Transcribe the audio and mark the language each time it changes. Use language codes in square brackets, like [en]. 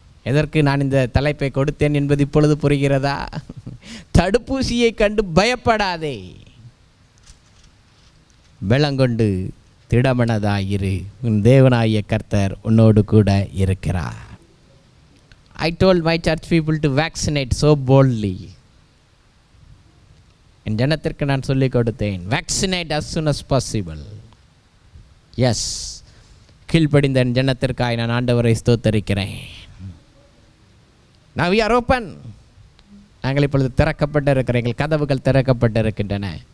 [ta] எதற்கு நான் இந்த தலைப்பை கொடுத்தேன் என்பது இப்பொழுது புரிகிறதா? தடுப்பூசியை கண்டு பயப்படாதே, பலங்கொண்டு திடமனதாயிரு, உன் தேவனாகிய கர்த்தர் உன்னோடு கூட இருக்கிறார். [en] I told my church people to vaccinate so boldly. [ta] என் ஜனத்திற்கு நான் சொல்லிக் கொடுத்தேன், [en] vaccinate as soon as possible. [ta] Yes, கீழ்ப்படிந்த என் ஜனத்திற்காய் நான் ஆண்டவரை ஸ்தோத்தரிக்கிறேன். [en] Now we are open. [ta] நாங்கள் இப்பொழுது திறக்கப்பட்டு இருக்கிற எங்கள் கதவுகள் திறக்கப்பட்டு இருக்கின்றன.